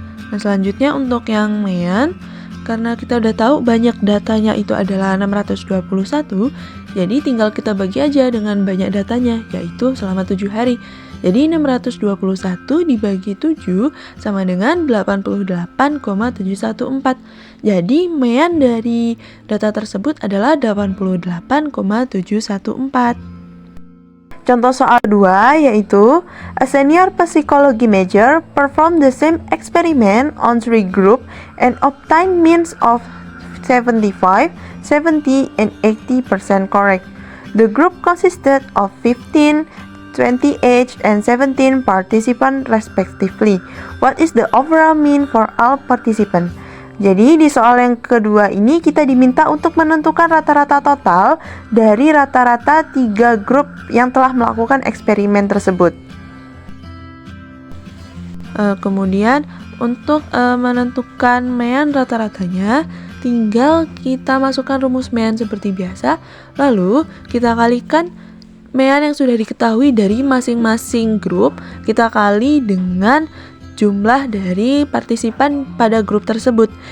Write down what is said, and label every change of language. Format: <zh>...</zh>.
<id>Nah, selanjutnya untuk yang mean, karena kita udah tahu banyak datanya itu adalah 621, jadi tinggal kita bagi aja dengan banyak datanya, yaitu selama 7 hari. Jadi 621 dibagi 7 sama dengan 88,714. Jadi mean dari data tersebut adalah 88,714. Contoh soal 2 yaitu</id> <en>a senior psychology major performed the same experiment on 3 groups and obtained means of 75, 70, and 80% correct. The group consisted of 15, 28, and 17 participants respectively. What is the overall mean for all participants?</en> <id>Jadi di soal yang kedua ini kita diminta untuk menentukan rata-rata total dari rata-rata 3 grup yang telah melakukan eksperimen tersebut. Kemudian untuk menentukan mean rata-ratanya, tinggal kita masukkan rumus mean seperti biasa, lalu kita kalikan mean yang sudah diketahui dari masing-masing grup, kita kali dengan jumlah dari partisipan pada grup tersebut.</id>